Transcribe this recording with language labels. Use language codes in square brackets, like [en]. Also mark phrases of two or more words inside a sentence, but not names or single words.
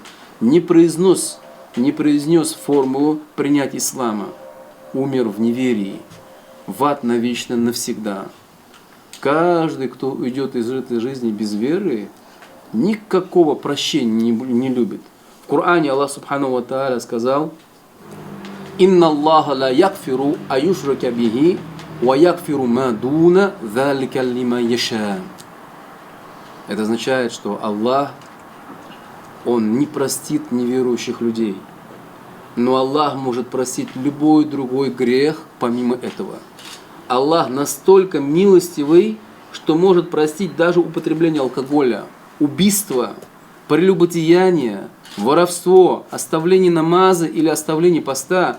[ru] Не произнес формулу принятия ислама. Умер в неверии. В ад навечно навсегда. Каждый, кто уйдет из этой жизни без веры, никакого прощения не любит. В Коране [ar] Аллах سبحانه وتعالى сказал: «إن الله لا يغفر أن يشرك به وَيَغْفِرُ مَا دُونَ ذَلِكَ لِمَنْ يَشَاءُ. [ru] Это означает, что Аллах, Он не простит неверующих людей. Но Аллах может простить любой другой грех помимо этого. Аллах настолько милостивый, что может простить даже употребление алкоголя, убийство, прелюбодеяние, воровство, оставление намаза или оставление поста.